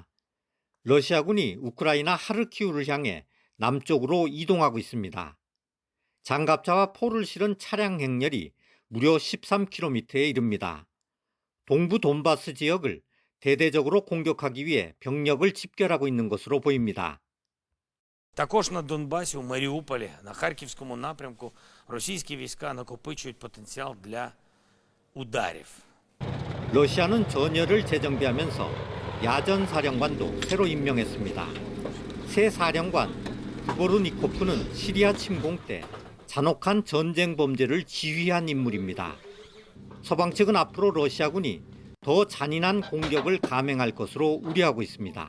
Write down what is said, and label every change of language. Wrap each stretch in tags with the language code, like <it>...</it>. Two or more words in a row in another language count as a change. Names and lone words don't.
<ko>러시아군이 우크라이나 하르키우를 향해 남쪽으로 이동하고 있습니다. 장갑차와 포를 실은 차량 행렬이 무려 13km에 이릅니다. 동부 돈바스 지역을 대대적으로 공격하기 위해 병력을 집결하고 있는 것으로 보입니다.</ko> <uk>Також на Донбасі, у Маріуполі, на Харківському напрямку російські війська накопичують потенціал для ударів.</uk> <ko>러시아는 전열을 재정비하면서 야전 사령관도 새로 임명했습니다. 새 사령관 그보르니코프는 시리아 침공 때 잔혹한 전쟁 범죄를 지휘한 인물입니다. 서방 측은 앞으로 러시아군이 더 잔인한 공격을 감행할 것으로 우려하고 있습니다.</ko>